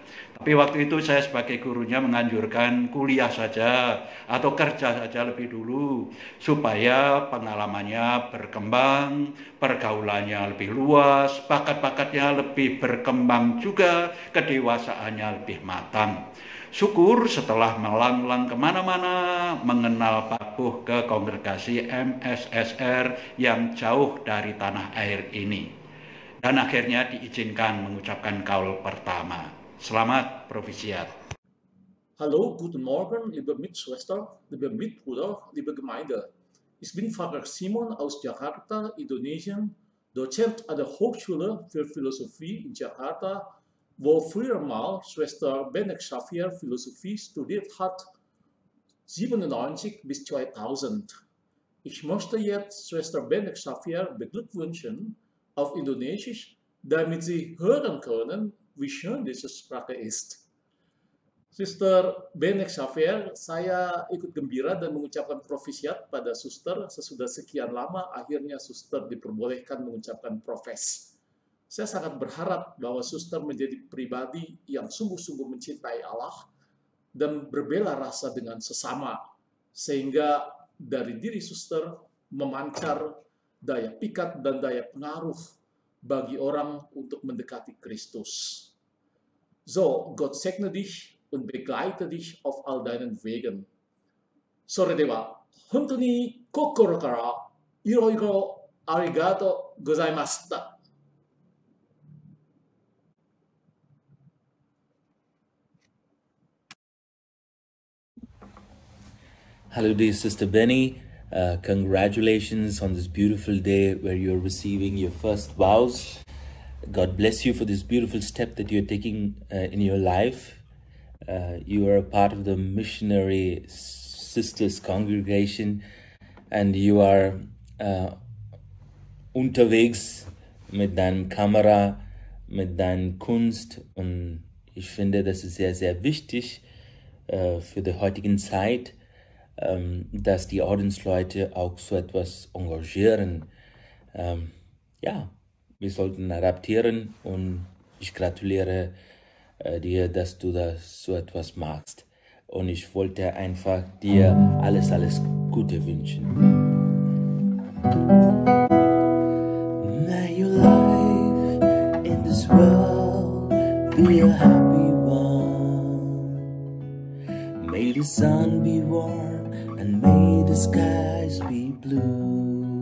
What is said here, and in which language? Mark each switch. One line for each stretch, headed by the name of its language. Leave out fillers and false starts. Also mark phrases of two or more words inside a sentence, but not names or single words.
Indonesian: Tapi waktu itu saya sebagai gurunya menganjurkan kuliah saja atau kerja saja lebih dulu supaya pengalamannya berkembang, pergaulannya lebih luas, bakat-bakatnya lebih berkembang juga, kedewasaannya lebih matang. Syukur setelah melanglang kemana-mana mengenal Pak Buh ke kongregasi MSSR yang jauh dari tanah air ini. Dan akhirnya diizinkan mengucapkan kaul pertama. Selamat Provisiat.
German: Hallo, guten Morgen, liebe Mitschwester, liebe Mitbruder, liebe Gemeinde. Ich bin Pfarrer Simon aus Jakarta, Indonesien, Dozent an der Hochschule für Philosophie in Jakarta, wo früher mal Schwester Benek Shafir Philosophie studiert hat, 97 bis 2000. Ich möchte jetzt Schwester Benek Shafir beglückwünschen auf Indonesisch, damit Sie hören können, wie schön diese Sprache ist.
Indonesian: Suster Benek Shafir, saya ikut gembira dan mengucapkan profisiat pada suster sesudah sekian lama akhirnya suster diperbolehkan mengucapkan profes. Saya sangat berharap bahwa suster menjadi pribadi yang sungguh-sungguh mencintai Allah dan berbela rasa dengan sesama, sehingga dari diri suster memancar daya pikat dan daya pengaruh bagi orang untuk mendekati Kristus.
German: So, Gott segne dich und begleite dich auf all deinen Wegen.
Japanese: それでは、本当に心からいろいろありがとうございました。
English: Hello dear Sister Benny, congratulations on this beautiful day where you're receiving your first vows. God bless you for this beautiful step that you're taking in your life. You are a part of the Missionary Sisters congregation and you are
German: unterwegs mit deinem Kamera, mit deinem Kunst, und ich finde, das ist sehr, sehr wichtig für die heutigen Zeit, dass die Ordensleute auch so etwas engagieren. Ja, wir sollten adaptieren und ich gratuliere dir, dass du das so etwas machst. Und ich wollte einfach dir alles, alles Gute wünschen.
English: May your life in this world be a happy one. May the sun be warm and may the skies be blue.